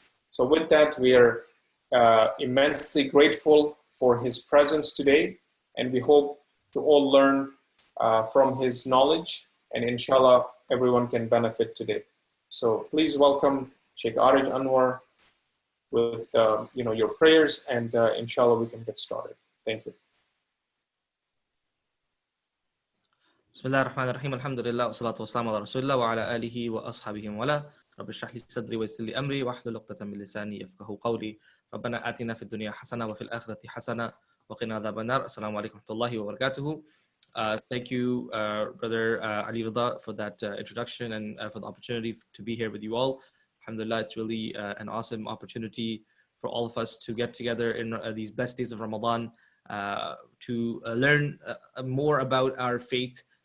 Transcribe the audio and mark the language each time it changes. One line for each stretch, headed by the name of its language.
English: So with that, we are immensely grateful for his presence today, and we hope to all learn from his knowledge, and inshallah, everyone can benefit today. So please welcome Sheikh Arij Anwar with your prayers, and inshallah we can get started. Thank you.
Arabic: بسم الله الرحمن الرحيم الحمد لله والصلاة والسلام على رسول الله وعلى آله وأصحابه وله رب اشرح لي صدري ويسر لي أمري واحلل عقدة من لساني يفقهوا قولي ربنا آتنا في الدنيا حسنة وفي الآخرة حسنة وقنا عذاب النار السلام عليكم ورحمة الله وبركاته.
English: Thank you, Brother Ali Rida, for that introduction and for the opportunity to be here with you all. Alhamdulillah, it's really an awesome opportunity for all of us to get together in these best days of Ramadan to learn more about our faith.